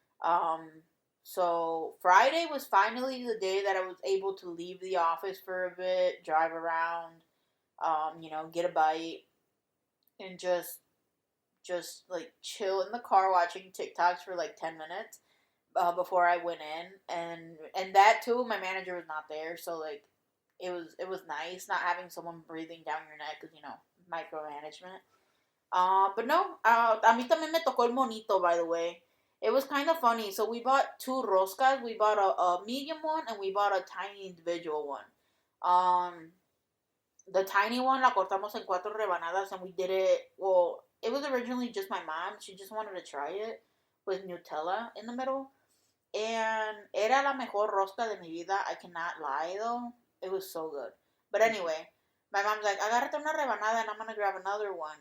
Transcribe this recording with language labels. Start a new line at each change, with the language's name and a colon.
English: Um, so Friday was finally the day that I was able to leave the office for a bit, drive around, get a bite, and just like chill in the car watching TikToks for like 10 minutes before I went in, and that too, my manager was not there, so like it was nice not having someone breathing down your neck because micromanagement. But no,
Spanish: a mí también me tocó el monito,
English: by the way. It was kind of funny. So we bought two roscas. We bought a medium one and we bought a tiny individual one. Um, the tiny one
Spanish: la cortamos en cuatro rebanadas
English: and we did it. Well, it was originally just my mom. She just wanted to try it with Nutella in the middle. And
Spanish: era la mejor rosca de mi vida.
English: I cannot lie though. It was so good. But anyway, my mom's like,
Spanish: agárrate una rebanada
English: and I'm gonna grab another one.